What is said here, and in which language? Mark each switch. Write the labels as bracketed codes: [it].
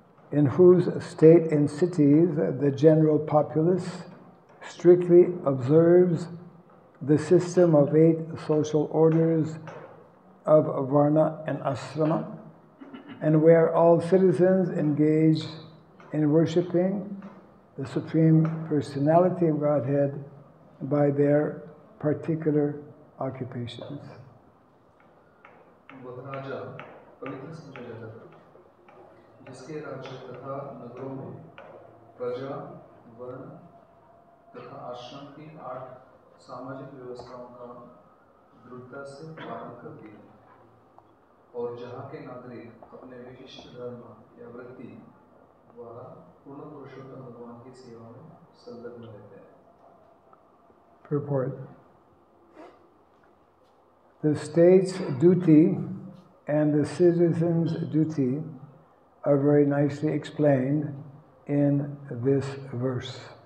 [en] in whose state and cities the general populace strictly observes the system of 8 social orders of Varna and Asrama, and where all citizens engage in worshipping the Supreme Personality of Godhead by their particular occupations. [hi] वह राजा पवित्र समझा जाता था, जिसके राज्य तथा नगरों में प्रजा, वर्ण तथा आश्रम की 8 सामाजिक व्यवस्थाओं का दृढ़ता से पालन करती है, और जहाँ के नागरिक अपने विशिष्ट धर्म या वृत्ति द्वारा पूर्ण पुरुषोत्तम भगवान की सेवा में संलग्न रहते हैं। [en] Purport. The state's duty and the citizen's duty are very nicely explained in this verse.